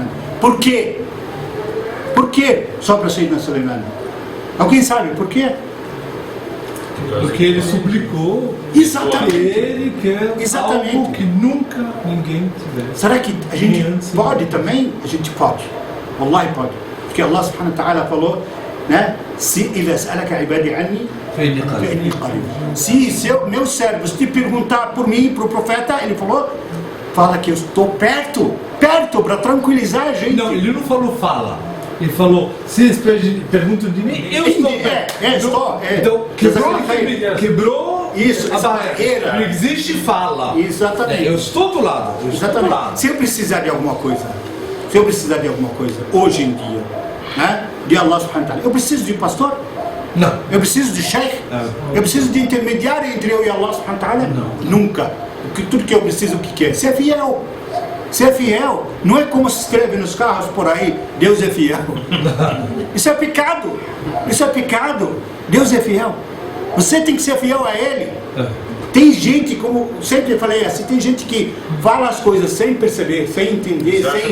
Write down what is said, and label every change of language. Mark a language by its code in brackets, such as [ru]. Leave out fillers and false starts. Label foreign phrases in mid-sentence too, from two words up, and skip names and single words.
[pt] Por quê? Por quê só para Sayyidina Sulaiman? Alguém sabe por quê? Porque ele suplicou. Exatamente. Ele quer algo que nunca ninguém tivesse. Será que a gente pode também? A gente pode. Wallahi pode. Porque [ar] الله سبحانه وتعالى [pt] falou, né? Se meu servo te perguntar por mim, para o profeta, ele falou, fala que eu estou perto para tranquilizar a gente. Não, ele não falou fala. Ele falou, se eles perguntam de mim, eu estou perto. Então, quebrou isso, essa barreira. Não existe fala. Exatamente. Eu estou do lado. Exatamente. Se eu precisar de alguma coisa, hoje em dia, né, de [ar] الله سبحانه وتعالى, [pt] eu preciso de pastor? Não. Eu preciso de sheikh? Eu preciso de intermediário entre eu e [ar] الله سبحانه وتعالى? [pt] Não. Nunca. Tudo que eu preciso, o que é? Ser fiel. Ser fiel não é como se escreve nos carros por aí, Deus é fiel. Isso é pecado. Isso é pecado. Deus é fiel. Você tem que ser fiel a Ele. Tem gente, como sempre falei assim, tem gente que fala as coisas sem perceber, sem entender, sem...